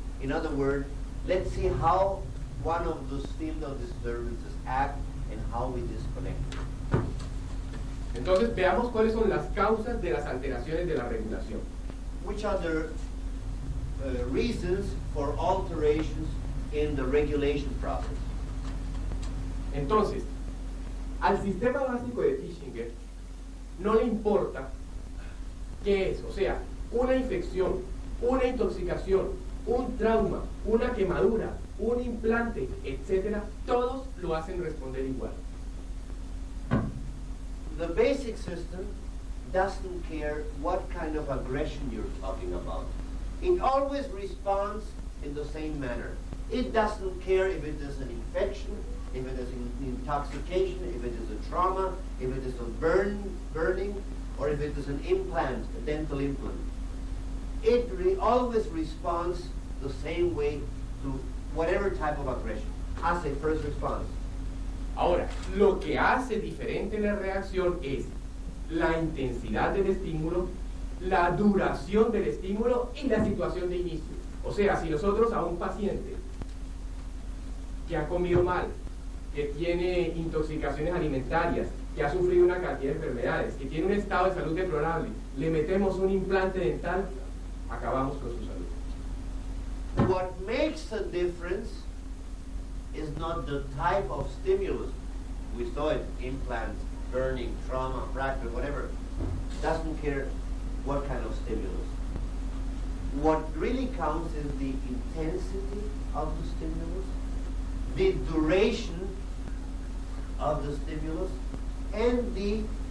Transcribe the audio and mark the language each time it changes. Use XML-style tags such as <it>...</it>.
<en>In other words, let's see how one of those field of disturbances act and how we disconnect.</en> <es>Entonces veamos cuáles son las causas de las alteraciones de la regulación.</es> <en>Which are the reasons for alterations in the regulation process?</en> <es>Entonces, al sistema básico de Fischinger no le importa qué es, o sea, una infección, una intoxicación, un trauma, una quemadura, un implante, etcétera, todos lo hacen responder igual.</es> <en>The basic system doesn't care what kind of aggression you're talking about. It always responds in the same manner. It doesn't care if it is an infection, if it is an intoxication, if it is a trauma, if it is a burning, or if it is an implant, a dental implant. It always responds the same way to whatever type of aggression, as a first response.</en> <es>Ahora, lo que hace diferente la reacción es la intensidad del estímulo, la duración del estímulo y la situación de inicio. O sea, si nosotros a un paciente que ha comido mal, que tiene intoxicaciones alimentarias, que ha sufrido una cantidad de enfermedades, que tiene un estado de salud deplorable, le metemos un implante dental, acabamos con su salud.</es> <en>What makes a difference is not the type of stimulus. We saw it, implants, burning, trauma, fracture, whatever. Doesn't care what kind of stimulus. What really counts is the intensity of the stimulus, the duration of the stimulus, and the</en>